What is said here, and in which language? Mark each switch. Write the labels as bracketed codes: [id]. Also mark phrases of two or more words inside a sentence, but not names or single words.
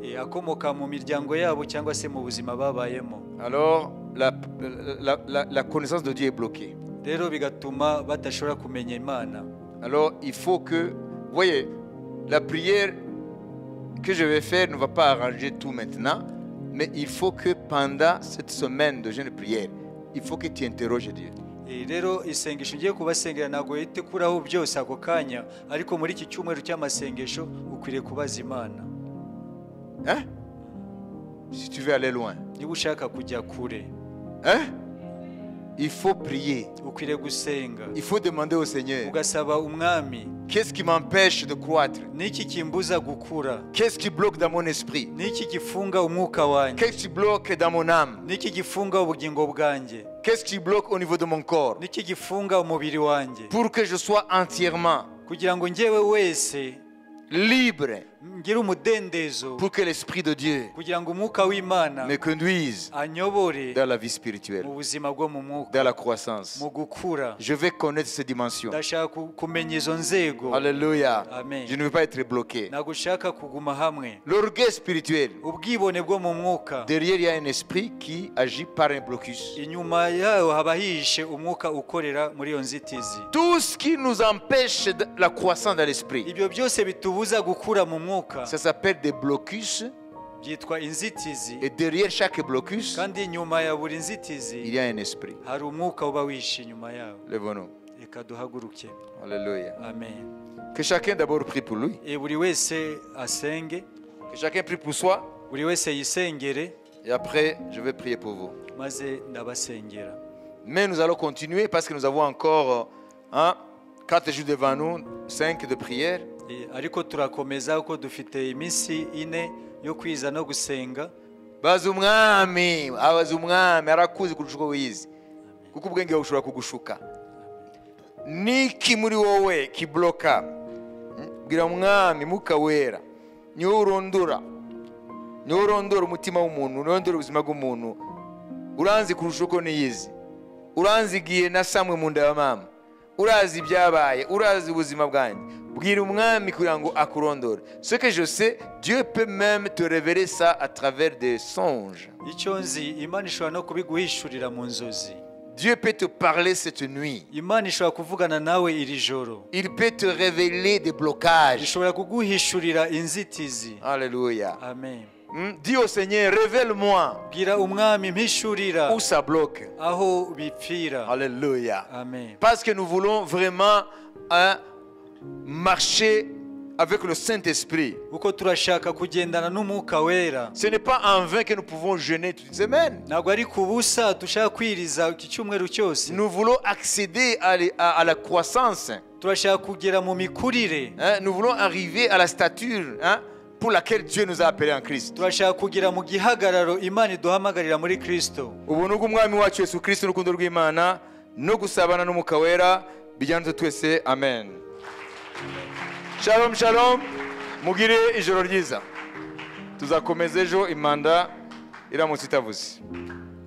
[fr] Alors, la connaissance de Dieu est bloquée. Alors, il faut que Vous voyez, la prière que je vais faire ne va pas arranger tout maintenant, mais il faut que pendant cette semaine de jeûne de prière, il faut que tu interroges Dieu. [rw] rero isengesho ngiye kubasengera ntabwo yite kuraho byose ako kanya, ariko muri iki cyumweru cy'amasengesho ukwiriye kubaza Imana. [fr] Hein? Si tu veux aller loin. [rw] Niba ushaka kujya kure, [fr] hein? Il faut prier. [rw] ukwiriye gusenga. [fr] Il faut demander au Seigneur. [rw] Ugasaba umwami. [fr] Qu'est-ce qui m'empêche de croître? [rw] Niki kimbuza gukura? [fr] Qu'est-ce qui bloque dans mon esprit? [rw] Niki gifunga umwuka wanjye? [fr] Qu'est-ce qui bloque dans mon âme? [rw] Niki gifunga ubugingo bwanjye? [fr] Qu'est-ce qui bloque au niveau de mon corps? [rw] Niki gifunga umubiri wanjye? [fr] Pour que je sois entièrement [rw] kugira ngo njyewe wese [fr] libre, [rw] ngira umudendezo, [fr] pour que l'Esprit de Dieu [rw] kugira ngo umwuka w'Imana [fr] me conduise [rw] anyobore [fr] dans la vie spirituelle, [rw] mu buzima bwo mu mwuka, [fr] dans la croissance. [rw] mu gukura. [fr] Je vais connaître ces dimensions. [rw] Ndashaka kumenya izo nzego. [fr] Alléluia. Amen. Je ne veux pas être bloqué. [rw] Nagushaka kuguma hamwe. [fr] L'orgueil spirituel. [rw] Ubwibone bwo mu mwuka. [fr] Derrière, il y a un esprit qui agit par un blocus. [rw] Inyuma yaho haba hihishe umwuka ukorera muri iyo nzitizi. [fr] Tout ce qui nous empêche de la croissance dans l'esprit, [rw] ibyo byose bitubuza gukura mu mwuka, [fr] ça s'appelle des blocus. [rw] byitwa inzitizi. [fr] Et derrière chaque blocus, [rw] kandi inyuma ya buri nzitizi [fr] il y a un esprit. [rw] hari umwuka uba wihishe inyuma yawo. [fr] Lève-nous. [rw] Reka duhaguruke. [fr] Alléluia. Amen. Que chacun d'abord prie pour lui. [rw] Buri wese asenge. [fr] Que chacun prie pour soi. [rw] Buri wese yisengere. [fr] Et après, je vais prier pour vous. [rw] maze ndabasengera. [fr] Mais nous allons continuer parce que nous avons encore 4 jours devant nous, 5 de prière. [rw] ariko turakomeza kuko dufite iminsi 4 yo kwiza no gusenga. Baza umwami arakuzi kurusha uko wiyizi, kuko ubwenge bushobora kugushuka. Niki muri wowe kibloka? Bwira umwami Mwuka Wera, niwe urondora umutima w'umuntu, urondora ubuzima bw'umuntu. Uranzi kurusha uko niyizi, uranzigiye na samwe mu nda ya mama, urazi ibyabaye, urazi ubuzima bwanjye. Bwira umwami kugira ngo akurondore. [fr] Ce que je sais, Dieu peut même te révéler ça à travers des songes. [rw] icyo nzi, Imana ishobora no kubiguhishurira mu nzozi. [fr] Dieu peut te parler cette nuit. [rw] Imana ishobora kuvugana nawe iri joro. [fr] Il peut te révéler des blocages. [rw] ishobora kuguhishurira inzitizi. [fr] Alléluia. Amen. Dis au Seigneur, révèle-moi [rw] bwira umwami mpishurira [fr] où ça bloque. [rw] aho bipfira. [fr] Alléluia. Amen. Parce que nous voulons vraiment marcher avec le Saint-Esprit. [rw] uko turashaka kugendana n'umwuka wera. [fr] Ce n'est pas en vain que nous pouvons jeûner toute une semaine. [rw] ntabwo ari ku busa dushaka kwiriza iki cyumweru cyose. [fr] Nous voulons accéder à la croissance. [rw] turashaka kugera mu mikurire. [fr] Nous voulons arriver à la stature pour laquelle Dieu nous a appelés en Christ. [rw] turashaka kugera mu gihagararo Imana iduhamagarira muri Kristo. Ubuntu bw'Umwami wacu Yesu Kristo n'urukundo rw'Imana no gusabana n'Umwuka Wera bijyane twese. Amen. Shalom shalom. Mugire ijoro ryiza. Tuzakomeza ejo imanda iramutse itavuze.